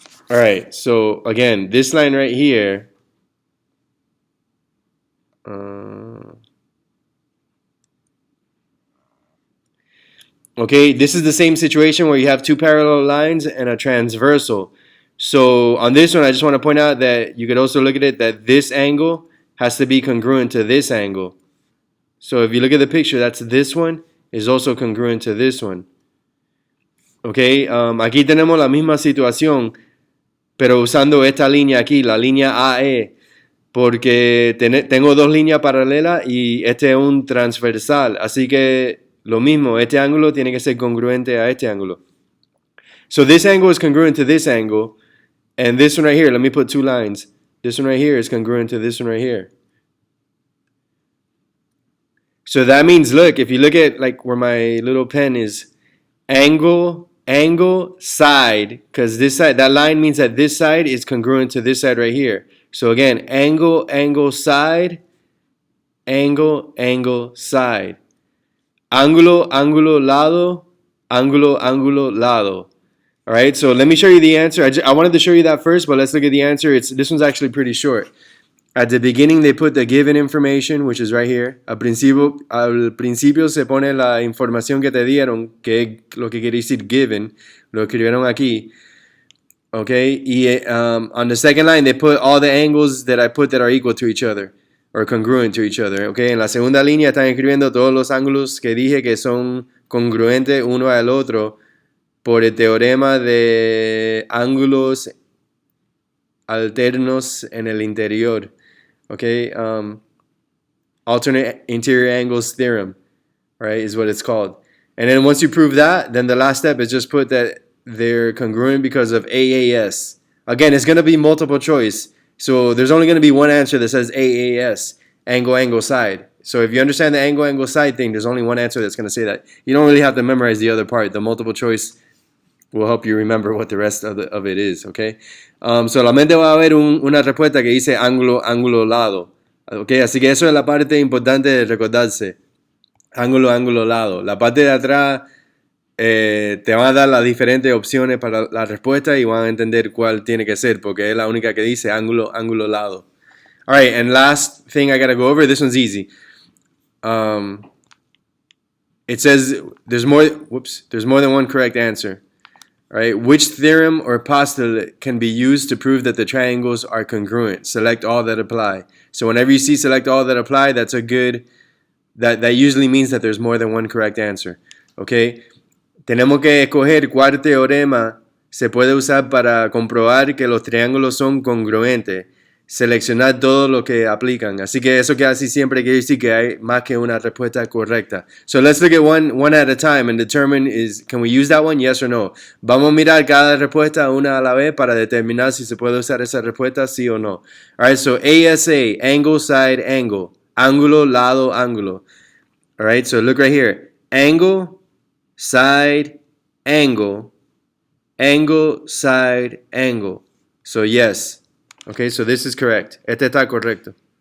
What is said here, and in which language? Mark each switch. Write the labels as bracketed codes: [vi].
[en] All right, so again, this line right here, okay, this is the same situation where you have two parallel lines and a transversal. So on this one, I just want to point out that you could also look at it that this angle has to be congruent to this angle. So if you look at the picture, that's this one is also congruent to this one. [es] Okay, aquí tenemos la misma situación, pero usando esta línea aquí, la línea AE, porque tengo dos líneas paralelas y este es un transversal, así que lo mismo, este ángulo tiene que ser congruente a este ángulo. [en] So this angle is congruent to this angle, and this one right here, let me put two lines. This one right here is congruent to this one right here. So that means, look, if you look at like where my little pen is, angle, side, because this side, that line means that this side is congruent to this side right here. So again, angle, side, angle, side. [es] ángulo, ángulo, lado, ángulo, ángulo, lado. [en] All right, so let me show you the answer. I wanted to show you that first, but let's look at the answer. This one's actually pretty short. At the beginning, they put the given information, which is right here. [es] Al principio se pone la información que te dieron, que es lo que quiere decir given. Lo escribieron aquí. [en] Okay, y on the second line, they put all the angles that I put that are equal to each other, or congruent to each other. [es] Okay, en la segunda línea están escribiendo todos los ángulos que dije que son congruentes uno al otro por el teorema de ángulos alternos en el interior. [en] Okay, alternate interior angles theorem, right, is what it's called. And then once you prove that, then the last step is just put that they're congruent because of AAS. Again, it's going to be multiple choice. So there's only going to be one answer that says AAS, angle, angle, side. So if you understand the angle, angle, side thing, there's only one answer that's going to say that. You don't really have to memorize the other part. The multiple choice will help you remember what the rest of it is, okay? [es] Solamente va a haber una respuesta que dice ángulo, ángulo, lado. Okay, así que eso es la parte importante de recordarse. Ángulo, ángulo, lado. La parte de atrás te van a dar las diferentes opciones para la respuesta y van a entender cuál tiene que ser, porque es la única que dice ángulo, ángulo, lado. [en] All right, and last thing I got to go over, this one's easy. It says there's more than one correct answer. All right, which theorem or postulate can be used to prove that the triangles are congruent? Select all that apply. So whenever you see select all that apply, that's a good, that usually means that there's more than one correct answer. Okay? [es] Tenemos que escoger cuál teorema se puede usar para comprobar que los triángulos son congruentes. Seleccionar todo lo que aplican. Así que eso casi siempre quiere decir que hay más que una respuesta correcta. [en] So let's look at one at a time and determine can we use that one, yes or no. [es] Vamos a mirar cada respuesta una a la vez para determinar si se puede usar esa respuesta, sí o no. [en] Alright, so ASA, angle, side, angle. [es] Ángulo, lado, ángulo. [en] Alright, so look right here. Angle, side, angle. Angle, side, angle. So yes. Okay, so this is correct. [es] Este está correcto.